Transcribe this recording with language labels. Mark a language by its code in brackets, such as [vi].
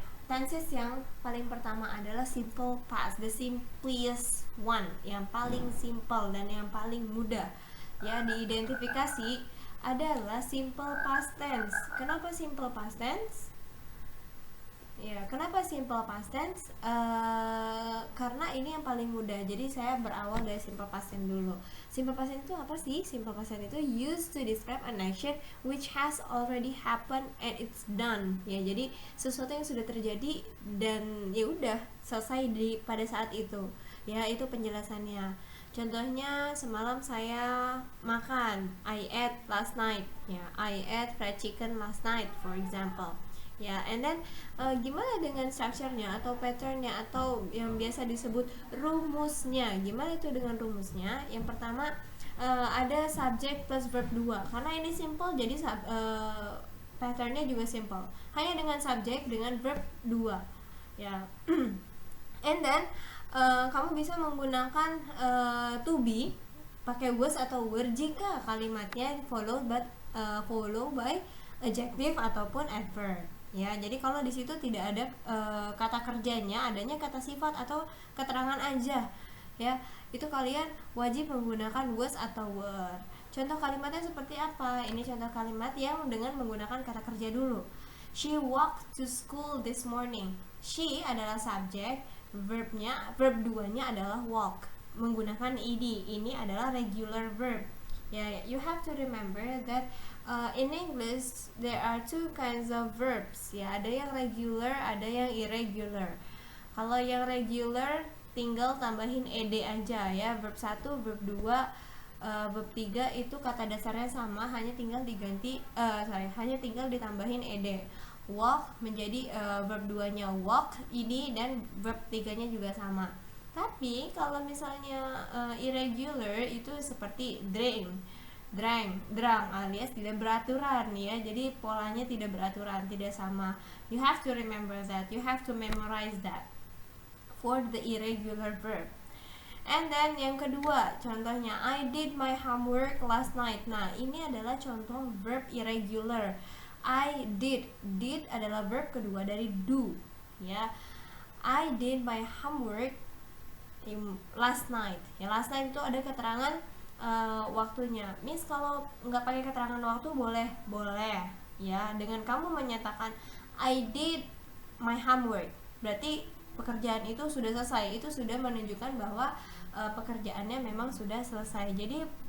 [id] Tenses yang paling pertama adalah simple past, [en] the simplest one, [id] yang paling simple dan yang paling mudah ya diidentifikasi adalah simple past tense. Kenapa simple past tense? Ya, kenapa simple past tense? Karena ini yang paling mudah. Jadi saya berawal dari simple past tense dulu. Simple past tense itu apa sih? [en] Simple past tense itu used to describe an action which has already happened and it's done. [id] Ya, jadi sesuatu yang sudah terjadi dan ya udah selesai pada saat itu. Ya, itu penjelasannya. Contohnya, semalam saya makan. [en] I ate last night. Ya, I ate fried chicken last night, for example. [id] Ya, and then gimana dengan structure-nya atau pattern-nya atau yang biasa disebut rumusnya? Gimana itu dengan rumusnya? Yang pertama ada subject plus verb 2. Karena ini simple, jadi pattern-nya juga simple. Hanya dengan subject dengan verb 2. Ya. And then kamu bisa menggunakan to be pakai was atau were jika kalimatnya follow by adjective ataupun adverb. Ya, jadi kalau di situ tidak ada kata kerjanya, adanya kata sifat atau keterangan aja. Ya, itu kalian wajib menggunakan was atau were. Contoh kalimatnya seperti apa? Ini contoh kalimat yang dengan menggunakan kata kerja dulu. [en] She walked to school this morning. [id] She adalah subjek, verb 2-nya adalah walk menggunakan ed. Ini adalah regular verb. [en] Ya, you have to remember that in English there are 2 kinds of verbs ya, [id] ada yang regular, ada yang irregular. Kalau yang regular tinggal tambahin ed aja ya, verb 1, verb 2, verb 3 itu kata dasarnya sama, hanya tinggal ditambahin ed. Walk menjadi verb 2-nya walk, ed, dan verb 3-nya juga sama. Tapi kalau misalnya irregular itu seperti drang alias tidak beraturan ya. Jadi polanya tidak beraturan, tidak sama. [en] You have to remember that. You have to memorize that for the irregular verb. And then [id] yang kedua, contohnya [en] I did my homework last night. [id] Nah, ini adalah contoh verb irregular. [en] I did [id] adalah verb kedua dari do ya. [en] I did my homework last night. [id] Ya, last night itu ada keterangan waktunya. Miss, kalau nggak pakai keterangan waktu boleh ya. Dengan kamu menyatakan [en] I did my homework, [id] berarti pekerjaan itu sudah selesai. Itu sudah menunjukkan bahwa pekerjaannya memang sudah selesai. Jadi